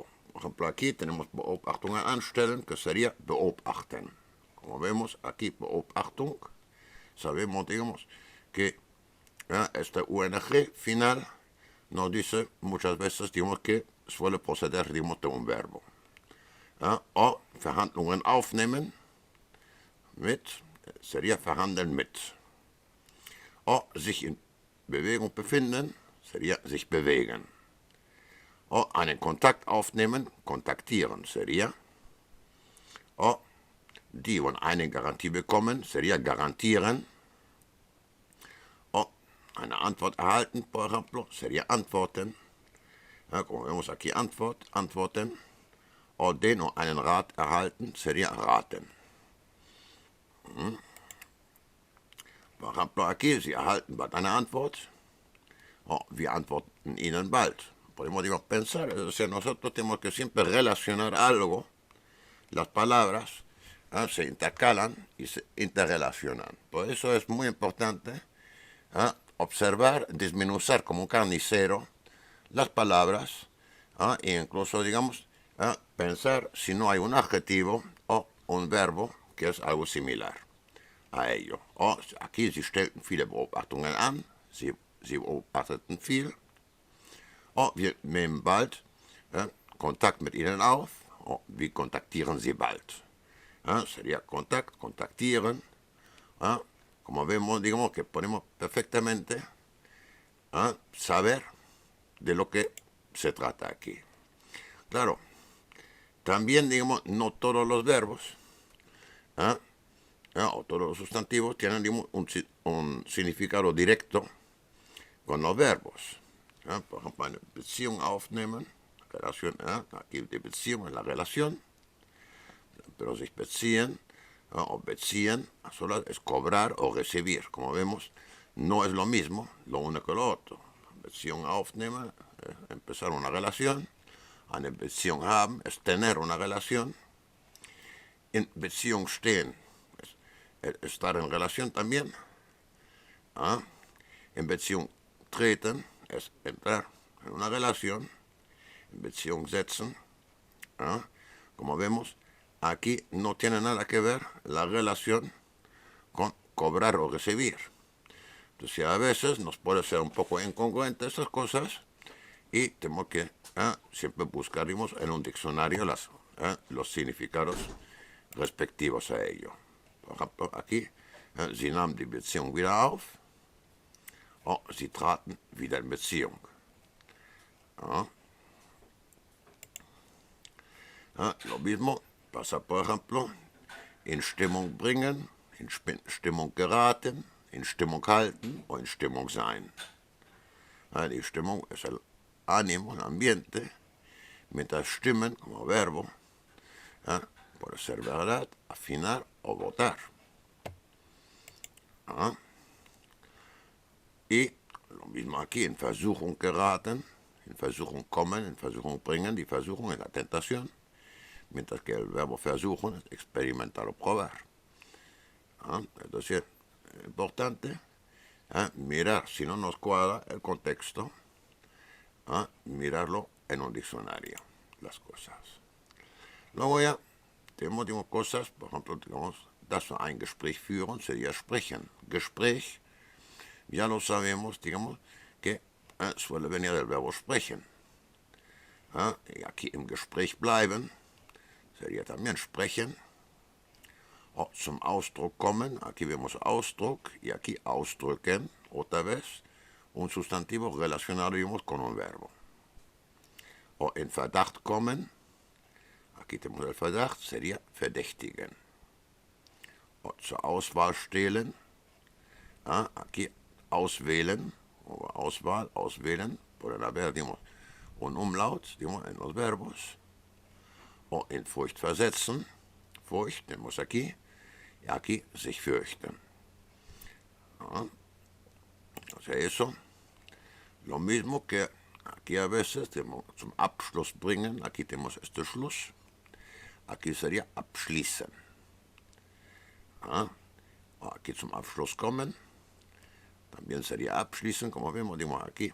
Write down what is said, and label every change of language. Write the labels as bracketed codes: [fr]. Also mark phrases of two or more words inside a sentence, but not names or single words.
[es] Por ejemplo, aquí tenemos [de] Beobachtungen anstellen, [es] que sería beobachten. Como vemos aquí, Beobachtung, sabemos, digamos, que este UNG final nos dice muchas veces, digamos, que suele proceder, digamos, de un verbo. [de] O Verhandlungen aufnehmen, mit, sería verhandeln mit. O sich in Bewegung befinden, sería sich bewegen. O einen Kontakt aufnehmen, kontaktieren, [es] sería. [de] O die und eine Garantie bekommen, sería garantieren. O eine Antwort erhalten, [es] por ejemplo, sería antworten. Como vemos aquí, antworten. [de] O den o einen Rat erhalten, [es] sería raten. Por ejemplo, aquí, [de] Sie erhalten bald eine Antwort. O wir antworten Ihnen bald. [es] Podemos pensar, es decir, nosotros tenemos que siempre relacionar algo, las palabras se intercalan y se interrelacionan. Por eso es muy importante observar, desmenuzar como un carnicero las palabras e incluso, digamos, pensar si no hay un adjetivo o un verbo que es algo similar a ello. O aquí [de] Sie stellten viele Beobachtungen an, Sie beobachteten viel. O wir nehmen bald Kontakt mit Ihnen auf. O wir kontaktieren Sie bald. Sería Kontakt, kontaktieren. [es] Como vemos, digamos que podemos perfectamente saber de lo que se trata aquí. Claro, también, digamos, no todos los verbos o todos los sustantivos tienen, digamos, un significado directo con los verbos. Por ejemplo, [de] eine Beziehung aufnehmen, [es] relación, aquí [de] die Beziehung [es] es la relación, pero [de] sich beziehen [es] o beziehen a solas es cobrar o recibir. Como vemos, no es lo mismo lo uno que lo otro. [de] Beziehung aufnehmen, [es] empezar una relación. [de] Eine Beziehung haben [es] es tener una relación. En [de] Beziehung stehen [es] es estar en relación también. En [de] Beziehung treten [es] es entrar en una relación. [de] En Beziehung setzen. [es] Como vemos, aquí no tiene nada que ver la relación con cobrar o recibir. Entonces, a veces nos puede ser un poco incongruente estas cosas y tenemos que siempre buscaremos en un diccionario los significados respectivos a ello. Por ejemplo, aquí, [de] Sie nahmen die Beziehung wieder auf o Sie traten wieder in Beziehung. [es] Lo mismo pasa, por ejemplo, [de] in Stimmung bringen, in Stimmung geraten, in Stimmung halten o in Stimmung sein. Die Stimmung [es] es el ánimo, el ambiente, mientras stimmen como verbo puede ser verdad, afinar o votar. Y lo mismo aquí, en [de] Versuchung geraten, [es] en [de] Versuchung kommen, [es] en [de] Versuchung bringen, die Versuchung [es] es la tentación, mientras que el verbo versuchen es experimentar o probar. Es decir, es importante mirar, si no nos cuadra el contexto, mirarlo en un diccionario, las cosas. Luego ya tenemos, digamos, cosas, por ejemplo, digamos, [de] dass wir ein Gespräch führen, sería sprechen. [es] Gespräch, ya lo sabemos, digamos, que suele venir del verbo sprechen. Y aquí [de] im Gespräch bleiben, [es] sería también sprechen. [de] O zum Ausdruck kommen, [es] aquí vemos Ausdruck y aquí ausdrücken, otra vez, un sustantivo relacionado, digamos, con un verbo. [de] O en Verdacht kommen, [es] aquí tenemos el Verdacht, sería verdächtigen. [de] O zur Auswahl stehlen, aquí auswählen, o Auswahl, auswählen, [es] pueden haber, digamos, un umlaut, digamos, en los verbos. [de] O in Furcht versetzen, Furcht, [es] tenemos aquí, y aquí [de] sich fürchten. [es] O sea, eso, lo mismo que aquí a veces tenemos [de] zum Abschluss bringen, [es] aquí tenemos este Schluss, aquí sería abschließen. [de] Aquí zum Abschluss kommen, [es] también sería abschließen, como vemos, digamos aquí.